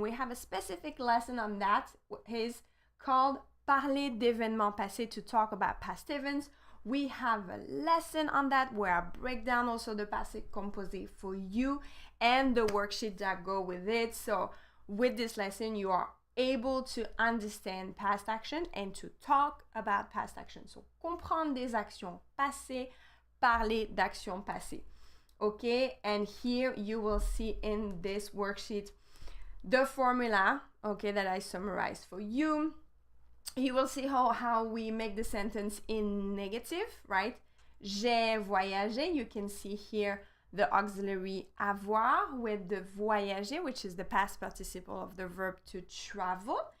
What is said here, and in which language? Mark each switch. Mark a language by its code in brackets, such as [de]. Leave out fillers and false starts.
[en] We have a specific lesson on that. It's called [fr] Parler d'événements passés, [en] to talk about past events. We have a lesson on that where I break down also the passé composé for you and the worksheet that go with it. So with this lesson, you are able to understand past action and to talk about past action. [fr] So comprendre des actions passées, parler d'actions passées. [en] Okay, and here you will see in this worksheet the formula, okay, that I summarized for you. You will see how we make the sentence in negative, right? [fr] J'ai voyagé. [en] You can see here the auxiliary avoir with the voyager, which is the past participle of the verb to travel.